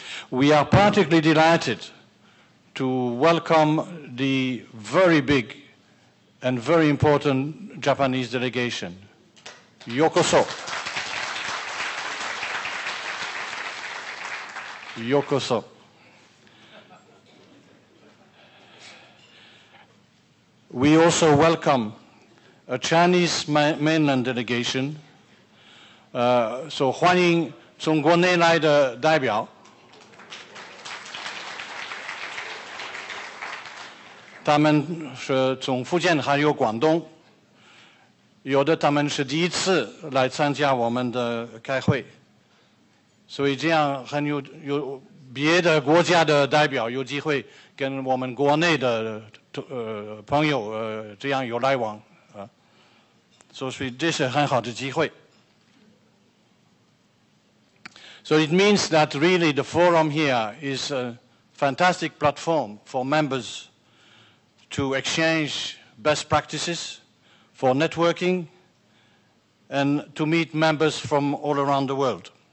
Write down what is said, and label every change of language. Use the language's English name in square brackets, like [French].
[English] We are particularly delighted to welcome the very big and very important Japanese delegation. Yokoso. [Japanese] Yokoso. [English] We also welcome a Chinese mainland delegation. [Chinese] So 欢迎从国内来的代表。他们是从福建还有广东，有的他们是第一次来参加我们的开会，所以这样很有别的国家的代表有机会跟我们国内的朋友这样有来往啊，所以这是很好的机会。 [English] So it means that really the forum here is a fantastic platform for members to exchange best practices, for networking, and to meet members from all around the world.